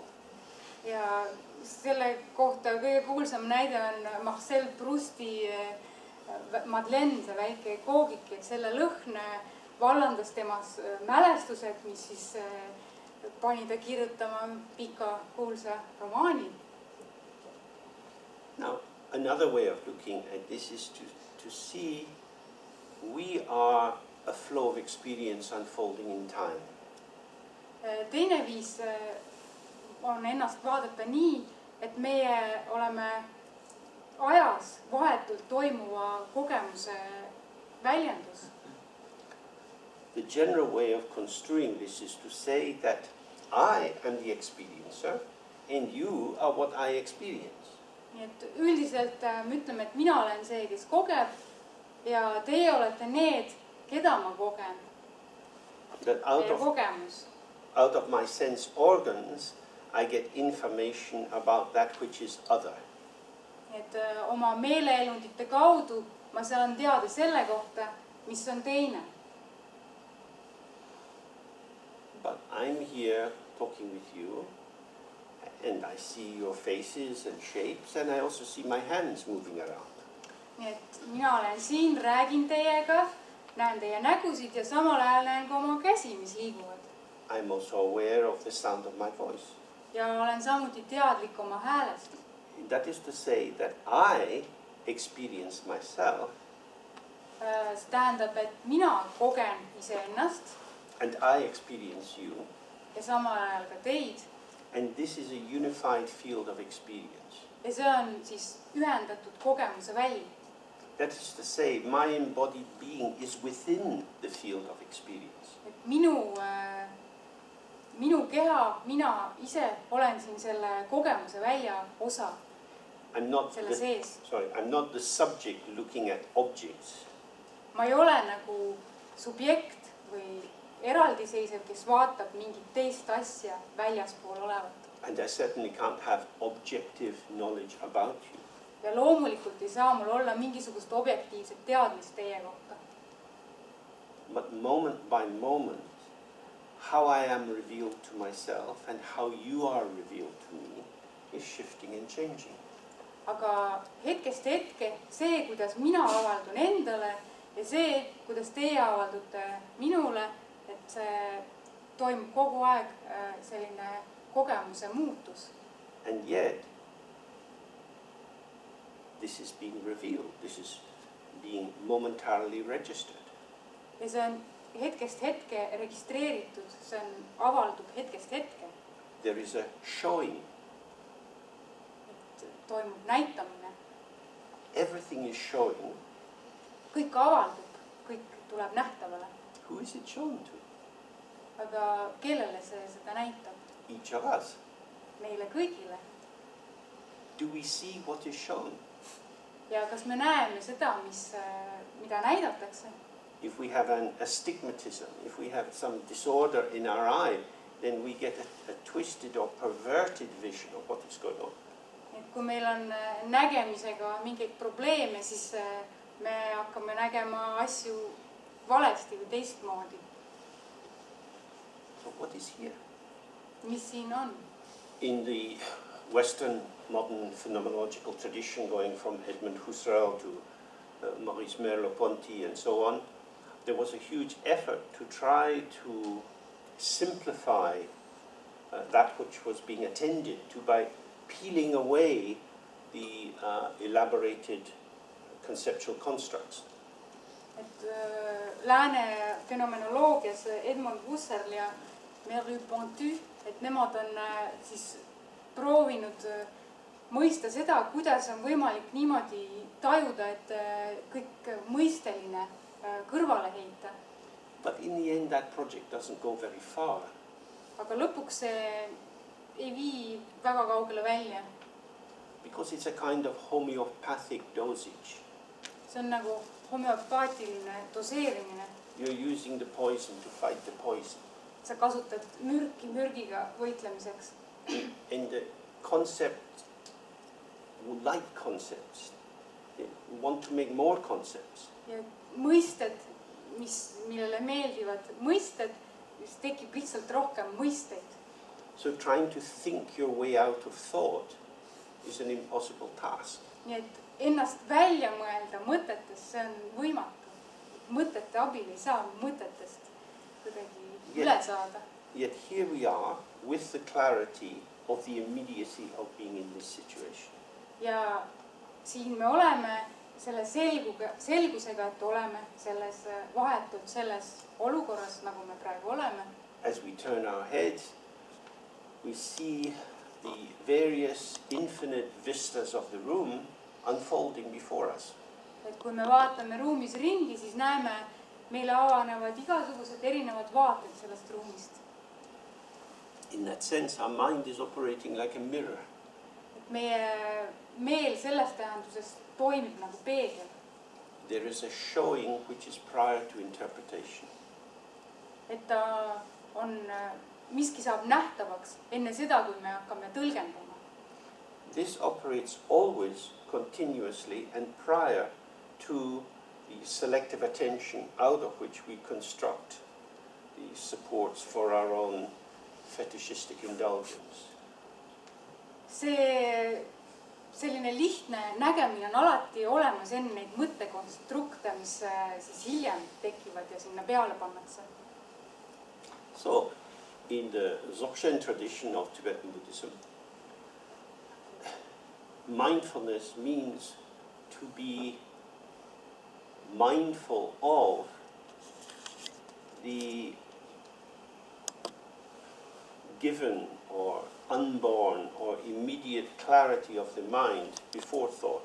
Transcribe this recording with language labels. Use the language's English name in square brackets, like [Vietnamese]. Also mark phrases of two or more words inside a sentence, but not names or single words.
[Estonian] Ja selle kohta kõige kuulsam näide on Marcel Prousti Madeleine, see väike koogik, et selle lõhn vallandas temas mälestused, mis siis pani ta kirjutama pika kuulsa romaani. [English] Now, another way of looking at this is to see we are a flow of experience unfolding in time. [Estonian] Teine viis on ennast vaadata nii, et meie oleme ajas vahetult toimuva kogemuse väljendus. [English] The general way of construing this is to say that I am the experiencer and you are what I experience. [Estonian] Nii et üldiselt me ütleme, et mina olen see, kes kogeb ja teie olete need, keda ma kogen. Teie kogemus. [English] Out of my sense organs, I get information about that which is other. [Estonian] Nii et oma meeleelundite kaudu ma saan teada selle kohta, mis on teine. [English] But I'm here talking with you and I see your faces and shapes and I also see my hands moving around. [Estonian] Nii et mina olen siin, räägin teiega, näen teie nägusid ja samal ajal näen ka oma käsi, mis liiguvad. [English] I'm also aware of the sound of my voice. [Estonian] Ja olen samuti teadlik oma häälest. [English] That is to say that I experience myself. [Estonian] See tähendab, et mina kogen iseennast. [English] And I experience you. [Estonian] Ja samal ajal ka teid. [English] And this is a unified field of experience. [Estonian] Ja see on siis ühendatud kogemuse väli. [English] That is to say, my embodied being is within the field of experience. [Estonian] Et minu keha, mina ise olen siin selle kogemuse välja osa. [English] I'm not the subject looking at objects. [Estonian] Ma ei ole nagu subjekt või eraldiseisev, kes vaatab mingit teist asja väljaspool olevat. [English] And I certainly can't have objective knowledge about you. [Estonian] Ja loomulikult ei saa mul olla mingisugust objektiivset teadmist teie kohta. [English] But moment by moment, how I am revealed to myself and how you are revealed to me is shifting and changing. [Estonian] Aga hetkest hetke see, kuidas mina avaldun endale ja see, kuidas teie avaldute minule, et see toimub kogu aeg selline kogemuse muutus. [English] And yet, this is being revealed. This is being momentarily registered. [Estonian] Ja see on hetkest hetke registreeritud, see on avaldub hetkest hetke. [English] There is a showing. [Estonian] Toimub näitamine. [English] Everything is showing. [Estonian] Kõik avaldub, kõik tuleb nähtavale. [English] Who is it shown to? [Estonian] Aga kellele see seda näitab? [English] Each of us. [Estonian] Meile kõigile. [English] Do we see what is shown? [Estonian] Ja kas me näeme seda, mida näidatakse? [English] If we have an astigmatism, if we have some disorder in our eye, then we get a twisted or perverted vision of what is going on. [Estonian] Et kui meil on nägemisega mingeid probleeme, siis me hakkame nägema asju valesti või teistmoodi. [English] So what is here? [Estonian] Mis siin on? [English] In the Western modern phenomenological tradition, going from Edmund Husserl to Maurice Merleau-Ponty and so on, there was a huge effort to try to simplify that which was being attended to by peeling away the elaborated conceptual constructs. [Estonian] Et lääne fenomenoloogias Edmund Husserl ja Merleau-Ponty, et nemad on siis proovinud mõista seda, kuidas on võimalik niimoodi tajuda, et kõik mõisteline kõrvale heita. [English] But in the end that project doesn't go very far. [Estonian] Aga lõpuks see ei vii väga kaugele välja. [English] Because it's a kind of homeopathic dosage. [Estonian] See on nagu homeopaatiline doseerimine. [English] You're using the poison to fight the poison. [Estonian] Sa kasutad mürki mürgiga võitlemiseks. [English] And the concept, like concepts, want to make more concepts. [Estonian] Ja mõisted, millele meeldivad mõisted, siis tekib lihtsalt rohkem mõisteid. [English] So trying to think your way out of thought is an impossible task. [Estonian] Nii et ennast välja mõelda mõtetest, see on võimatu. Mõtete abil ei saa mõtetest kuidagi üle saada. [English] Yet here we are with the clarity of the immediacy of being in this situation. [Estonian] Ja siin me oleme selle selgusega, et oleme selles vahetult selles olukorras, nagu me praegu oleme. [English] As we turn our heads, we see the various infinite vistas of the room unfolding before us. [Estonian] Et kui me vaatame ruumis ringi, siis näeme, meile avanevad igasugused erinevad vaated sellest ruumist. [English] In that sense, our mind is operating like a mirror. [Estonian] Et meie meel selles tähenduses toimib nagu peegel. [English] There is a showing which is prior to interpretation. [Estonian] Et ta on, miski saab nähtavaks enne seda, kui me hakkame tõlgendama. [English] This operates always continuously and prior to the selective attention out of which we construct the supports for our own fetishistic indulgence. [Estonian] Selline lihtne nägemine on alati olemas enne neid mõttekonstrukte, mis siis hiljem tekivad ja sinna peale pannakse. [English] So, in the Dzogchen tradition of Tibetan Buddhism, mindfulness means to be mindful of the given or unborn or immediate clarity of the mind before thought.